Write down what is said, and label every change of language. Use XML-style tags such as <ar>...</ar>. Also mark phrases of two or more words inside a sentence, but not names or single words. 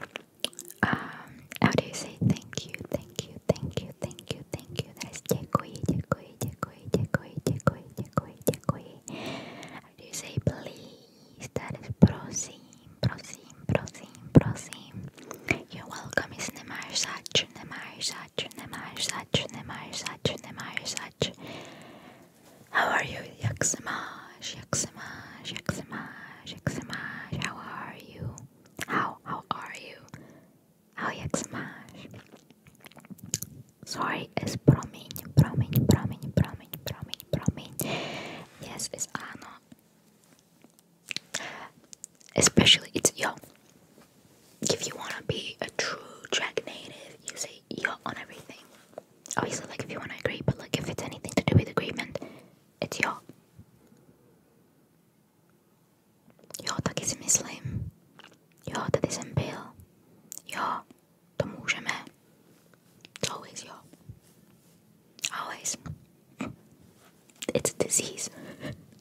<en>How do you say thank you, thank you, thank you, thank you, thank you? That is</en> <cs>děkuji, děkuji, děkuji, děkuji, děkuji, děkuji, děkuji.</cs> <en>How do you say please? That is</en> <cs>prosím, prosím, prosím, prosím.</cs> <en>You're welcome is</en> <cs>nemáš zač, nemáš zač, nemáš zač, nemáš zač, nemáš zač.</cs> <en>How are you?</en> <cs>Jak se máš? Jak se máš? Jak se máš? Jak se máš?</cs> <en>How are you? How are you? How</en> <cs>jak se máš?</cs> <en>Sorry is</en> <cs>promiň, promiň, promiň, promiň, promiň, promiň.</cs> <en>Yes is ano. Especially it's yo. If you want to be a true Czech native, you say yo on everything. Obviously, like if you want to agree, but like if it's anything to do with agreement, it's jo.</en> <cs>Jo, taky si myslím. Jo, tady jsem byl. Jo, to můžeme.</cs> <en>It's always jo. Always. It's a disease.</en>